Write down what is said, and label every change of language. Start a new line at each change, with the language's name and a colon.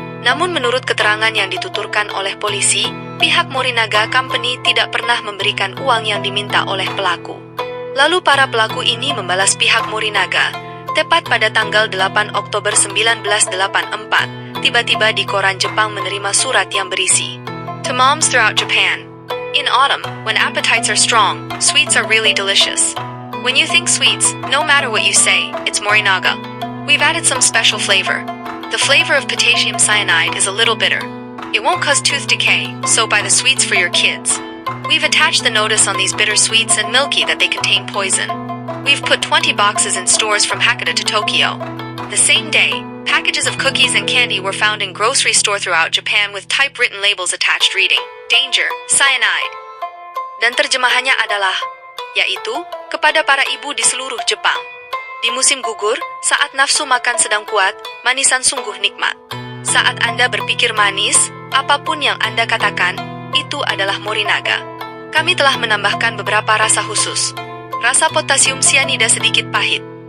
Indonesian: Namun menurut keterangan yang dituturkan oleh polisi, pihak Morinaga Company tidak pernah memberikan uang yang diminta oleh pelaku. Lalu para pelaku ini membalas pihak Morinaga. Tepat pada tanggal 8 Oktober 1984, tiba-tiba di koran Jepang menerima surat yang berisi,
English: To moms throughout Japan. In autumn, when appetites are strong, sweets are really delicious. When you think sweets, no matter what you say, it's Morinaga. We've added some special flavor. The flavor of potassium cyanide is a little bitter. It won't cause tooth decay, so buy the sweets for your kids. We've attached the notice on these bitter sweets and milky that they contain poison. We've put 20 boxes in stores from Hakata to Tokyo. The same day, packages of cookies and candy were found in grocery stores throughout Japan with typewritten labels attached reading, Danger, Cyanide.
Indonesian: Dan terjemahannya adalah, yaitu, kepada para ibu di seluruh Jepang. Di musim gugur, saat nafsu makan sedang kuat, manisan sungguh nikmat. Saat Anda berpikir manis, apapun yang Anda katakan, itu adalah Morinaga. Kami telah menambahkan beberapa rasa khusus. Rasa potasium sianida sedikit pahit.